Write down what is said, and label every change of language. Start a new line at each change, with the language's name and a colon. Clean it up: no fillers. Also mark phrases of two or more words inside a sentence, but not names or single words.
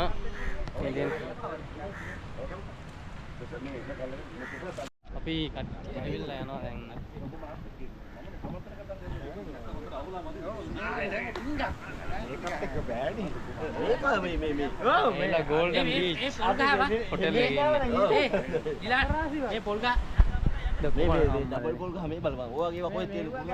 Sinhala: ඉතින් අපි කට්ටිය ඇවිල්ලා යනවා දැන්. මේලා ගෝල්ඩන් බීච් හොටල් එකේ ඉන්නේ. ඒ පොල් ගහ डबल गोल का हमें बलवा वो आगे कोई तेल